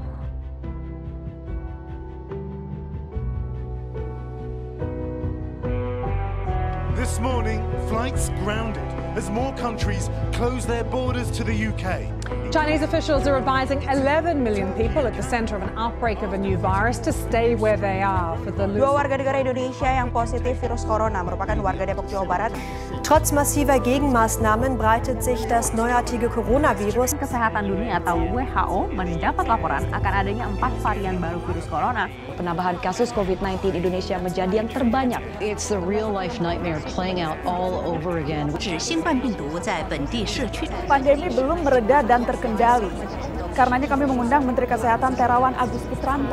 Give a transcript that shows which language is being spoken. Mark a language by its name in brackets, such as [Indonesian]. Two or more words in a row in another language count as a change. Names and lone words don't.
[English] This morning, flights grounded as more countries close their borders to the UK. Chinese officials are advising 11 million people at the center of an outbreak of a new virus to stay where they are for the [Indonesian] Dua warga negara Indonesia yang positif virus corona merupakan warga Depok, Jawa Barat. [German] Trotz massiver Gegenmaßnahmen breitet sich das neuartige Coronavirus. [Indonesian] Kesehatan Dunia atau WHO mendapat laporan akan adanya 4 varian baru virus corona. Penambahan kasus COVID-19 Indonesia menjadi yang terbanyak. [English] It's the real life nightmare playing out all over again. [Indonesian] Pandemi belum mereda dan terkendali. Karenanya kami mengundang Menteri Kesehatan Terawan Agus Putranto.